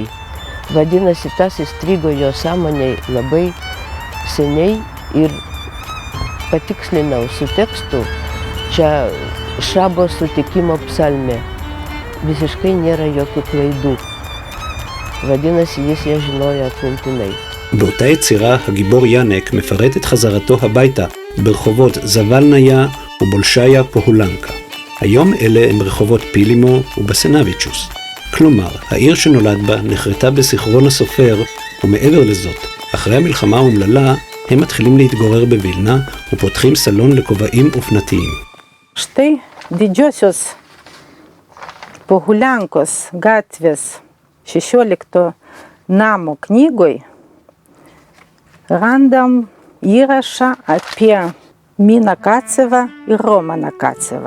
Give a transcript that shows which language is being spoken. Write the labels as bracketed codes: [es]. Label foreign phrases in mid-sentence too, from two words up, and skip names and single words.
[lt] Vadinasi, tas įstrigo jo sąmonėj labai seniai ir patikslinau su tekstu. Čia Šabo sutikimo psalmė. Visiškai nėra jokių klaidų. vadinasi, jis ją žinojo atmintinai. [he] באותה יצירה הגיבור ינק מפרט את חזרתו הביתה ברחובות זבלניה ובולשיה פוהולנקה. היום אלה הם רחובות פילימו ובסנביצ'וס. כלומר, העיר שנולד בה נחרטה בזיכרון הסופר, ומעבר לזאת, אחרי המלחמה האומללה, הם מתחילים להתגורר בווילנה ופותחים סלון לכובעים אופנתיים. [lt] Štai didžiosios Pohuliankos gatvės 16 namo knygoj randam įrašą apie Miną Kacevą ir Romaną Kacevą.